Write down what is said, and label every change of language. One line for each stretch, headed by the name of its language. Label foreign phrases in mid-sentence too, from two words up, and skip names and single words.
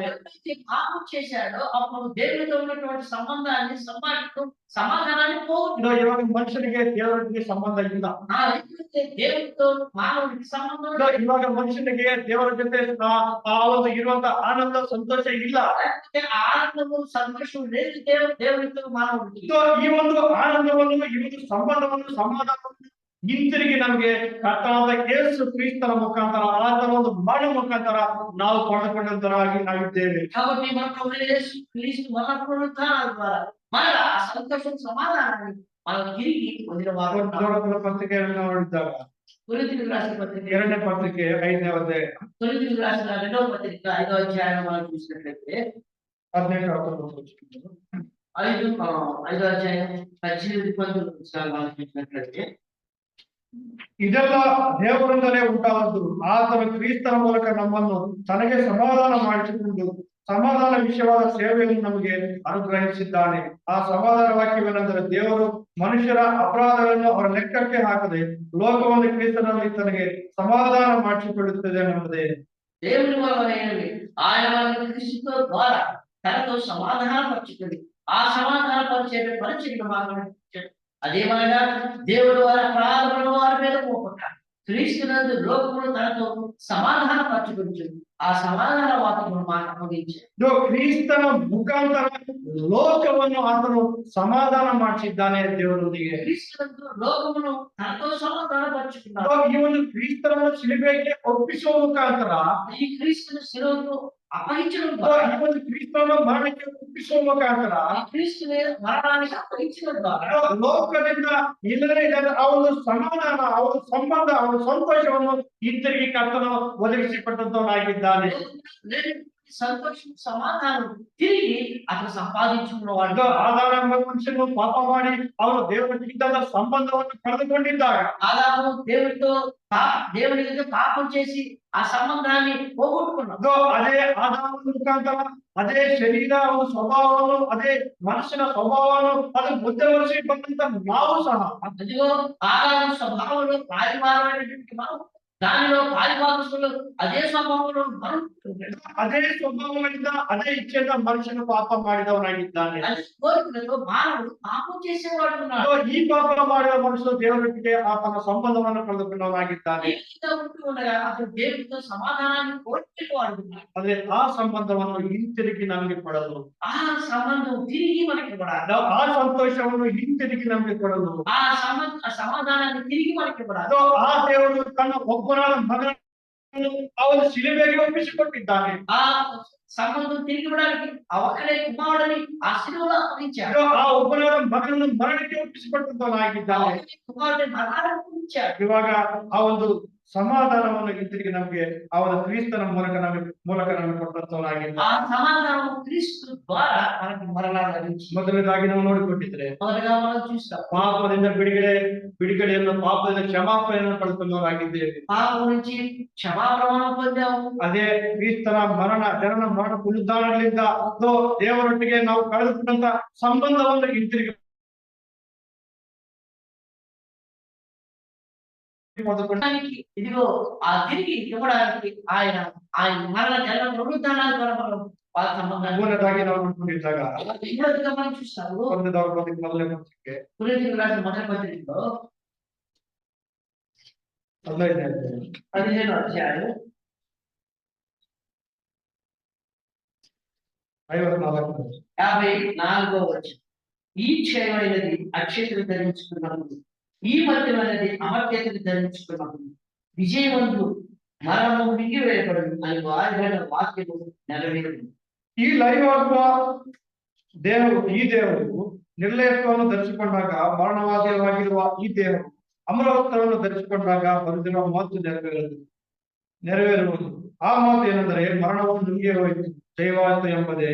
Telugu: పాపం చేశాడో అప్పుడు దేవుడితో ఉన్నటువంటి సంబంధాన్ని సమాధానాన్ని పోగొట్టాడు.
Kannada: ಇವಾಗ ಮನುಷ್ಯನಿಗೆ ದೇವರೊಟ್ಟಿಗೆ ಸಂಬಂಧ ಇಲ್ಲ.
Telugu: దేవుడితో మానవుడికి సంబంధం
Kannada: ಇವಾಗ ಮನುಷ್ಯನಿಗೆ ದೇವರ ಜೊತೆ ಆ ಒಂದು ಇರುವಂತ ಆನಂದ ಸಂತೋಷ ಇಲ್ಲ.
Telugu: ఆనందము సంతోషం లేదు దేవుడితో మానవుడికి.
Kannada: ಈ ಒಂದು ಆನಂದವನ್ನು ಈ ಒಂದು ಸಂಬಂಧವನ್ನು ಸಮಾಧಾನವನ್ನು ಹಿಂತಿರುಗಿ ನಮಗೆ ಕರ್ತನಾದ ಯೇಸು ಕ್ರಿಸ್ತನ ಮುಖಾಂತರ ಆತನ ಒಂದು ಮರಣ ಮುಖಾಂತರ ನಾವು ಪಡೆದುಕೊಂಡಂತರಾಗಿ ನಾವಿದ್ದೇವೆ.
Telugu: కాబట్టి మన ప్రభువైన యేసు క్రీస్తు మరణ పునరుత్థానం ద్వారా మన ఆ సంతోషం సమాధానాన్ని మనం తిరిగి పొందిన వారు.
Kannada: ಪತ್ರಿಕೆಯನ್ನು ನೋಡಿದಾಗ
Telugu: కొరింథీయులకు రాసిన పత్రిక
Kannada: 2ನೇ ಪತ್ರಿಕೆ 5ನೇ ಅಧ್ಯಾಯ
Telugu: కొరింథీయులకు రాసిన 2వ పత్రిక 5వ అధ్యాయం మనం చూసినట్లయితే 18-19 5వ అధ్యాయం 18-19 వచనాలు మనం చూసినట్లయితే
Kannada: ಇದೆಲ್ಲ ದೇವರಿಂದಲೇ ಉಂಟಾದದ್ದು. ಆತನ ಕ್ರಿಸ್ತನ ಮೂಲಕ ನಮ್ಮನ್ನು ತನಗೆ ಸಮಾಧಾನ ಮಾಡಿಸಿಕೊಂಡು ಸಮಾಧಾನ ವಿಷಯವಾದ ಸೇವೆಯನ್ನು ನಮಗೆ ಅನುಗ್ರಹಿಸಿದ್ದಾನೆ. ಆ ಸಮಾಧಾನ ವಾಕ್ಯವೇನೆಂದರೆ ದೇವರು ಮನುಷ್ಯರ ಅಪರಾಧಗಳನ್ನು ಅವರ ಲೆಕ್ಕಕ್ಕೆ ಹಾಕದೆ ಲೋಕವನ್ನು ಕ್ರಿಸ್ತನಲ್ಲಿ ತನಗೆ ಸಮಾಧಾನ ಮಾಡಿಸಿಕೊಳ್ಳುತ್ತದೆ ಎನ್ನುವುದೇ.
Telugu: దేవుని వలనైనవి ఆయన వారిని క్రీస్తు ద్వారా తనతో సమాధానపరచుకొని ఆ సమాధానపరిచే పరిచయం మాత్రమే అదేమనగా దేవుడు వారి అపరాధములను వారి మీద మోపక క్రీస్తునందు లోకమును తనతో సమాధానపరచుకొని ఆ సమాధాన వాక్యమును మాకు అప్పగించాడు.
Kannada: ಕ್ರಿಸ್ತನ ಮುಖಾಂತರ ಲೋಕವನ್ನು ಆತನು ಸಮಾಧಾನ ಮಾಡಿಸಿದ್ದಾನೆ ದೇವರೊಂದಿಗೆ.
Telugu: క్రీస్తునందు లోకమును తనతో సమాధానపరచుకున్నాడు.
Kannada: ಈ ಒಂದು ಕ್ರಿಸ್ತನನ್ನು ಶಿಲುಬೆಗೆ ಒಪ್ಪಿಸುವ ಮುಖಾಂತರ
Telugu: ఈ క్రీస్తును శిలువకు అప్పగించడం సో ద్వారా ఈ రోజు క్రీస్తులో మరణಕ್ಕೆ
Kannada: ಒಪ್ಪಿಸುವ ಮುಖಾಂತರ
Telugu: ఆ క్రీస్తుని మరణానికి అప్పగించడం ద్వారా
Kannada: ಲೋಕದಿಂದ ಇಲ್ಲದೆ ಇದ್ದ ಆ ಒಂದು ಸಮಾಧಾನ, ಆ ಒಂದು ಸಂಬಂಧ, ಆ ಒಂದು ಸಂತೋಷವನ್ನು ಹಿಂತಿರುಗಿ ಕರ್ತನು ಒದಗಿಸಿಕೊಟ್ಟಂತವನಾಗಿದ್ದಾನೆ.
Telugu: లేని సంతోషం సమాధానం తిరిగి అతను సంపాదించుకున్నవాడు.
Kannada: ಆದಾಮ ಎಂಬ ಮನುಷ್ಯನು ಪಾಪ ಮಾಡಿ ಅವನು ದೇವರಿಗಿದ್ದ ಸಂಬಂಧವನ್ನು ಕಳೆದುಕೊಂಡಿದ್ದಾಗ
Telugu: ఆదాము దేవుడితో దేవుడితో పాపం చేసి ఆ సంబంధాన్ని పోగొట్టుకున్నాడు.
Kannada: ಅದೇ ಆದಾಮ ಮುಖಾಂತರ ಅದೇ ಶರೀರ ಒಂದು ಸ್ವಭಾವವನ್ನು ಅದೇ ಮನುಷ್ಯನ ಸ್ವಭಾವವನ್ನು ಅದು ಮುಂದುವರಿಸಿ ಬಂದಂತ ನಾವು ಸಹ
Telugu: అదిగో ఆదాము స్వభావంలో ప్రాయమానమైనటువంటి మనం దానిలో పాలిభాగస్తులు అదే స్వభావంలో మనం
Kannada: ಅದೇ ಸ್ವಭಾವಗಳಿಂದ ಅದೇ ಇಚ್ಛೆಯಿಂದ ಮನುಷ್ಯನು ಪಾಪ ಮಾಡಿದವನಾಗಿದ್ದಾನೆ.
Telugu: అది కోరికలతో మానవుడు పాపం చేసేవాడు ఉన్నాడు.
Kannada: ಈ ಪಾಪ ಮಾಡಿದ ಮನುಷ್ಯನು ದೇವರೊಟ್ಟಿಗೆ ಆತನ ಸಂಬಂಧವನ್ನು ಕಳೆದುಕೊಂಡವನಾಗಿದ್ದಾನೆ.
Telugu: ఈ విధంగా ఉంటూ ఉండగా అతను దేవుడితో సమాధానాన్ని కోరుకునేవాడు ఉన్నాడు.
Kannada: ಆದ್ರೆ ಆ ಸಂಬಂಧವನ್ನು ಹಿಂತಿರುಗಿ ನಮಗೆ ಕೊಡಲು,
Telugu: ఆ సంబంధం తిరిగి మనకి ఇవ్వడాలి.
Kannada: ಆ ಸಂತೋಷವನ್ನು ಹಿಂತಿರುಗಿ ನಮಗೆ ಕೊಡಲು,
Telugu: ఆ సమాధానాన్ని తిరిగి మనకి ఇవ్వడాలి.
Kannada: ಆ ದೇವರು ತನ್ನ ಒಬ್ಬನಾದ ಮಗನನ್ನು ಅವನು ಶಿಲುಬೆಗೆ ಒಪ್ಪಿಸಿಕೊಟ್ಟಿದ್ದಾನೆ.
Telugu: ఆ సంబంధం తిరిగి ఇవ్వడానికి ఆ ఒక్కడే కుమారుడిని ఆ శిలువలో అప్పగించాడు.
Kannada: ಆ ಒಬ್ಬನಾದ ಮಗನನ್ನು ಮರಣಕ್ಕೆ ಒಪ್ಪಿಸಿಕೊಟ್ಟಂತವನಾಗಿದ್ದಾನೆ.
Telugu: కుమారుడిని మరణానికి అప్పగించాడు.
Kannada: ಇವಾಗ ಆ ಒಂದು ಸಮಾಧಾನವನ್ನು ಹಿಂತಿರುಗಿ ನಮಗೆ ಅವನ ಕ್ರಿಸ್ತನ ಮೂಲಕ ನಮಗೆ ಕೊಟ್ಟಂತವನಾಗಿದ್ದಾನೆ.
Telugu: ఆ సమాధానం క్రీస్తు ద్వారా మనకి మరలా లభించింది.
Kannada: ಮೊದಲನೇದಾಗಿ ನಾವು ನೋಡಿಕೊಂಡಿದ್ರೆ
Telugu: మొదటగా మనం చూస్తాం
Kannada: ಪಾಪದಿಂದ ಬಿಡುಗಡೆಯನ್ನು ಪಾಪದಿಂದ ಕ್ಷಮಾಪಣೆಯನ್ನು ಪಡೆದುಕೊಂಡವರಾಗಿದ್ದೇವೆ.
Telugu: పాపం నుంచి క్షమాపణ పొందాము.
Kannada: ಅದೇ ಕ್ರಿಸ್ತನ ಜನನ ಮರಣ ಪುನರುದ್ಧಾರಗಳಿಂದ ದೇವರೊಟ್ಟಿಗೆ ನಾವು ಕಳೆದುಕೊಂಡಂತ ಸಂಬಂಧವನ್ನು ಹಿಂತಿರುಗಿ
Telugu: పొందడానికి ఇదిగో ఆ తిరిగి ఇవ్వడానికి ఆయన మరణ జన్మ పునరుద్ధానాల ద్వారా మనం వాళ్ళ సంబంధాన్ని
Kannada: ಮೂರನೇದಾಗಿ ನಾವು ನೋಡ್ಕೊಂಡಿದ್ದಾಗ
Telugu: రెండోదిగా మనం చూస్తాము
Kannada: ಮೊದಲನೇ ಪುಸ್ತಕಕ್ಕೆ
Telugu: కొరింథీయులకు రాసిన మొదటి పత్రికలో
Kannada: 15ನೇ ಅಧ್ಯಾಯ
Telugu: 15వ అధ్యాయం 54వ వచనం. ఈ క్షయమైనది అక్షయతను ధరించుకున్నప్పుడు, ఈ మధ్యమైనది అమర్త్యతను ధరించుకున్నప్పుడు విజయవంతు మరణము మింగివేయబడు అని వారిన వాక్యము నెరవేరింది.
Kannada: ಈ ಲೈವಾಗುವ ಈ ದೇವರು ನಿರ್ಲಯತ್ವವನ್ನು ಧರಿಸಿಕೊಂಡಾಗ ಮರಣವಾದಿಯಾಗಿರುವ ಈ ದೇವರು ಅಮರತ್ವವನ್ನು ಧರಿಸಿಕೊಂಡಾಗ ಬರೆದಿರುವ ಮಾತು ನೆರವೇರುವುದು. ಆ ಮಾತು ಏನೆಂದರೆ, ಮರಣವನ್ನು ನುಂಗಿ ಹೋಯಿತು, ಜಯವಾಯಿತು ಎಂಬುದೇ.